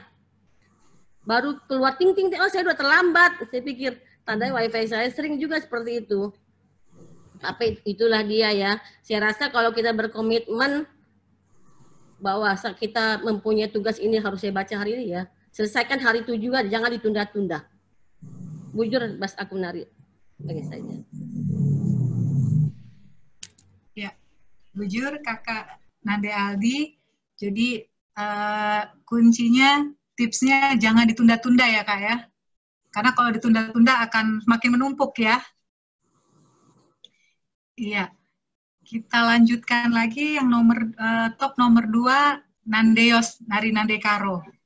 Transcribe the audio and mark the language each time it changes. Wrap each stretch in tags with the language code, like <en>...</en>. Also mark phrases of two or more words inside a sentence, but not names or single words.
<id>Baru keluar ting-ting, oh saya udah terlambat. Saya pikir, tandanya wifi saya sering juga seperti itu. Tapi itulah dia ya. Saya rasa kalau kita berkomitmen bahwa kita mempunyai tugas ini harus saya baca hari ini ya. Selesaikan hari itu juga, jangan ditunda-tunda.</id> <btx>Bujur, Bas aku nari.</btx> <id>Bagi saja. Ya, bujur Kakak Nande Aldi. Jadi kuncinya, tipsnya jangan ditunda-tunda ya Kak ya. Karena kalau ditunda-tunda akan semakin menumpuk ya. Iya, kita lanjutkan lagi yang top nomor 2, Nandeos dari Nande Karo.</id>